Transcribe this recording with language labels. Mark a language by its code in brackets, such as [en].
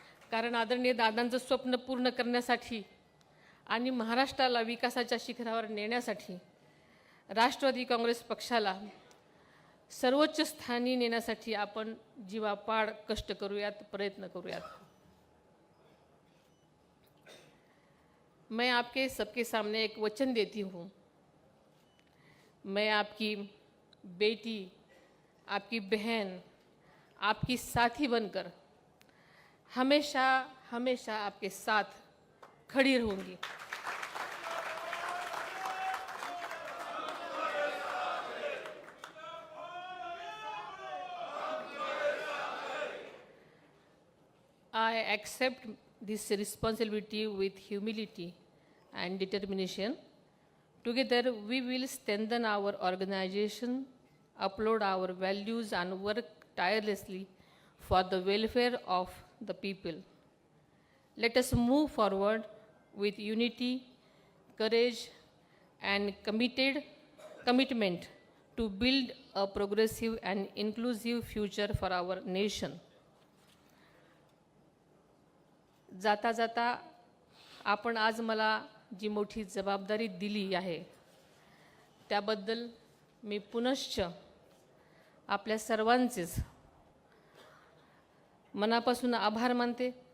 [mr] कारण आदरणीय दादांचं स्वप्न पूर्ण करण्यासाठी आणि महाराष्ट्राला विकासाच्या शिखरावर नेण्यासाठी राष्ट्रवादी काँग्रेस पक्षाला सर्वोच्च स्थानी नेण्यासाठी आपण जीवापाड कष्ट करूयात, प्रयत्न करूयात. [hi] मैं आपके सबके सामने एक वचन देती हूँ. मैं आपकी बेटी, आपकी बहन, आपकी साथी बनकर हमेशा हमेशा आपके साथ खड़ी रहूँगी. [en] I accept this responsibility with humility and determination. Together, we will strengthen our organization, uphold our values, and work tirelessly for the welfare of the people. Let us move forward with unity, courage, and commitment to build a progressive and inclusive future for our nation. [mr] जाता जाता आपण आज मला जी मोठी जबाबदारी दिली आहे त्याबद्दल मी पुनश्च आपल्या सर्वांचेच मनापासून आभार मानते.